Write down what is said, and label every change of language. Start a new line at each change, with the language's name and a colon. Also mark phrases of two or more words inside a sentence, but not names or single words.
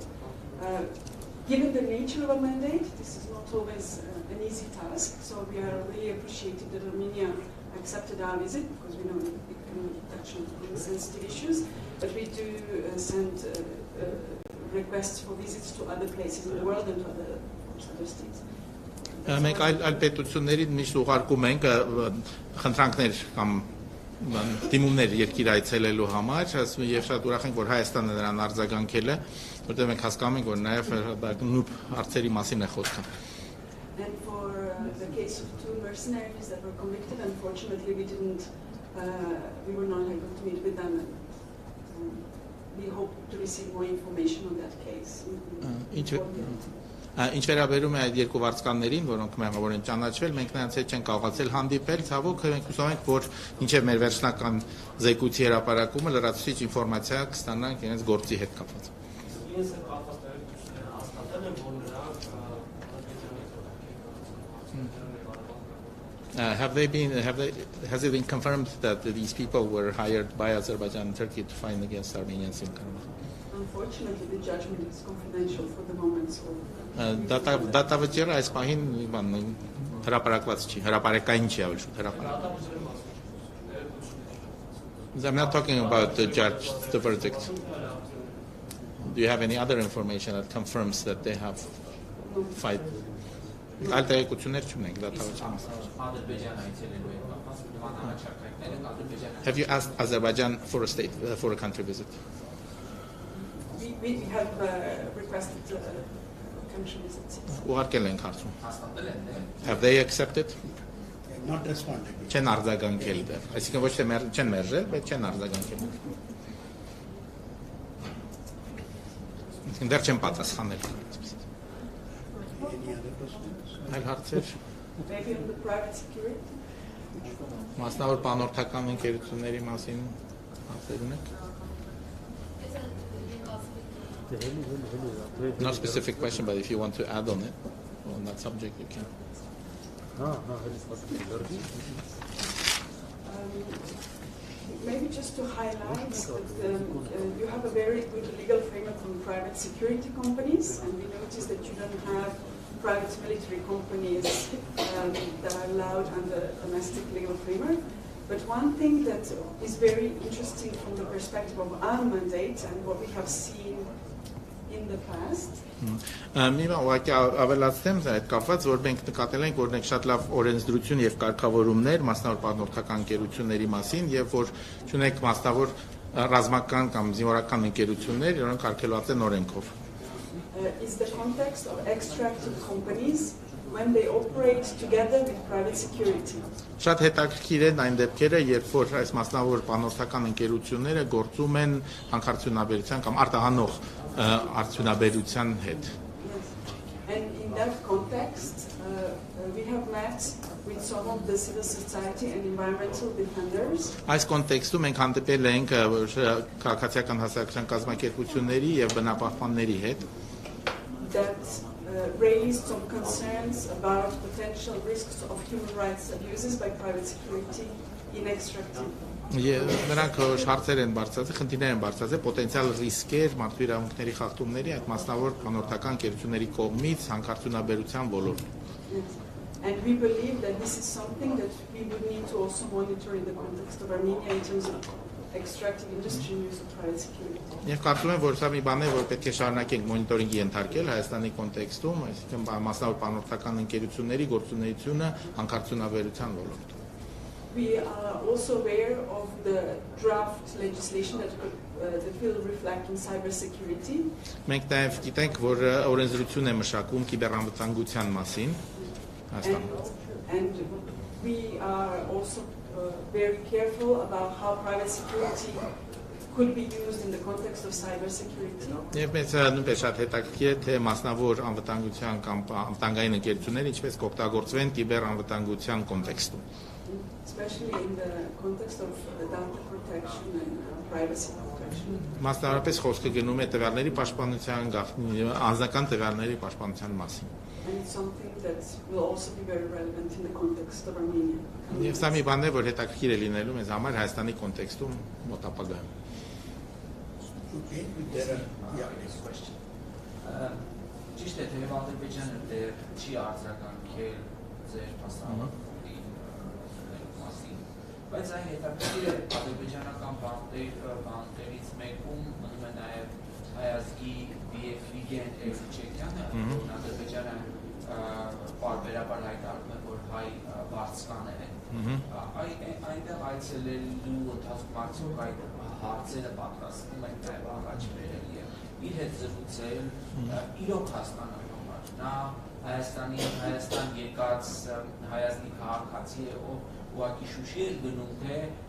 English: Given the nature of our mandate, this is not always an easy task, so we are really appreciative that Armenia accepted our visit, because we know it can touch on sensitive issues, but we do send requests for visits to other places in the world and to other states.
Armenian: Մենք այլ պետություններին միշտ ուղարկում ենք խնդրանքներ կամ դիմումներ երկիր այցելելու համար, եւ շատ ուրախ ենք, որ Հայաստանը նրան արձագանքել է, որտեղ մենք հասկանում ենք, որ նաեւ նույն հարցերի մասին է խոսքը։
English: And for the case of two mercenaries that were convicted, unfortunately we were not able to meet with them. We hope to receive more information on that case.
Armenian: Ինչ վերաբերում է այդ երկու վարձկաններին, որոնք մեղավոր են ճանաչվել, մենք նրանց հետ չենք կարողացել հանդիպել, ցավոք մենք հուսով ենք, որ ինչեւ մեր վերջնական զեկույցի հրապարակումը լրացուցիչ ինֆորմացիա կստանանք իրենց գործի հետ կապված։
English: Has it been confirmed that these people were hired by Azerbaijan and Turkey to fight against Armenians in Karabakh? Unfortunately, the judgment is confidential for the moment. So
Armenian: Դատավճիռը այս պահին հրապարակված չի, հրապարակային չի ավելի շուտ հրապարակված։
English: I'm not talking about the judge, the verdict. Do you have any other information that confirms that they have fight?
Armenian: Այլ տեղեկություններ չունենք դատավճիռի մասին։
English: Have you asked Azerbaijan for a country visit? We have requested country visits.
Armenian: Ուղարկել ենք հարցում։
English: Have they accepted? Not responded.
Armenian: Չեն արձագանքել դեռ։ Այսինքն ոչ թե չեն մերժել, բայց չեն արձագանքել։ Դեռ չեն պատասխանել։
English: Any other questions?
Armenian: Այլ հարցեր։
English: Maybe on the private security.
Armenian: Մասնավոր բանորդական ընկերությունների մասին հարցեր ունեք։
English: No specific question, but if you want to add on it, on that subject, you can. Maybe just to highlight that you have a very good legal framework from private security companies, and we notice that you don't have private military companies that are allowed under domestic legal framework. But one thing that is very interesting from the perspective of our mandate and what we have seen in the past.
Armenian: Մի ուղղակի ավելացնեմ այդ կապված, որ մենք նկատել ենք, որ մենք շատ լավ օրենսդրություն եւ կարգավորումներ մասնավոր պատնորդական ընկերությունների մասին եւ որ չունենք մասնավոր ռազմական կամ զինվորական ընկերություններ, որոնք արգելված են օրենքով։
English: Is the context of extractive companies when they operate together with private security.
Armenian: Շատ հետաքրքիր են այն դեպքերը, երբ որ այս մասնավոր պատնորդական ընկերությունները գործում են հանքարդյունաբերության կամ արտահանող արդյունաբերության հետ։
English: And in that context, we have met with some of the civil society and environmental defenders.
Armenian: Այս կոնտեքստում մենք հանդիպել ենք քաղաքացիական հասարակության կազմակերպությունների եւ բնապահպանների հետ,
English: that raised some concerns about potential risks of human rights abuses by private security in extractive.
Armenian: Նրանք հարցեր են բարձրացել, խնդիրներ են բարձրացել պոտենցիալ ռիսկեր մարդու իրավունքների խախտումների այդ մասնավոր բանորդական ընկերությունների կողմից հանքարդյունաբերության ոլորտում։
English: And we believe that this is something that we would need to also monitor in the context of Armenia in terms of extractive industry and use of private security.
Armenian: Եվ կարծում եմ, որ սա մի բան է, որ պետք է շարունակենք մոնիտորինգի ենթարկել Հայաստանի կոնտեքստում, այսինքն մասնավոր բանորդական ընկերությունների գործունեությունը հանքարդյունաբերության ոլորտում։
English: We are also aware of the draft legislation that will reflect on cybersecurity.
Armenian: Մենք նաև գիտենք, որ օրենսդրություն է մշակում կիբերանվտանգության մասին
English: and we are also very careful about how private security could be used in the context of cybersecurity.
Armenian: Եվ մեզ նույնպես շատ հետաքրքիր է, թե մասնավոր անվտանգության կամ անվտանգային ընկերությունները ինչպես կօգտագործվեն կիբերանվտանգության կոնտեքստում։
English: Especially in the context of data protection and privacy protection.
Armenian: Մասնավորապես խոսքը գնում է տվյալների պաշտպանության, անձնական տվյալների պաշտպանության մասին։
English: And it's something that will also be very relevant in the context of Armenia.
Armenian: Եվ սա մի բան է, որ հետաքրքիր է լինելու մեզ համար Հայաստանի կոնտեքստում մոտ ապագայում։
English: Okay, there are, yeah. Next question.
Armenian: Ճիշտ է, թե Ադրբեջանը դեռ չի արձագանքել ձեր մասնավորի մասին, բայց այն հետաքրքիր է ադրբեջանական բանտերից մեկում մնում է նաև հայազգի Վիգեն Էլչեկյանը, որն Ադրբեջանը պարբերաբար հայտարարում է, որ հայ վարձկաներ են։ Այնտեղ այցելելու ընթացքում արդյոք այդ հարցերը պատրաստվում են նաև առաջ բերել եւ իր հետ զրուցել իրոք հասկանալու համար։ Նա Հայաստան եկած հայազգի քաղաքացի է, ով ուղղակի Շուշի էր գնում, թե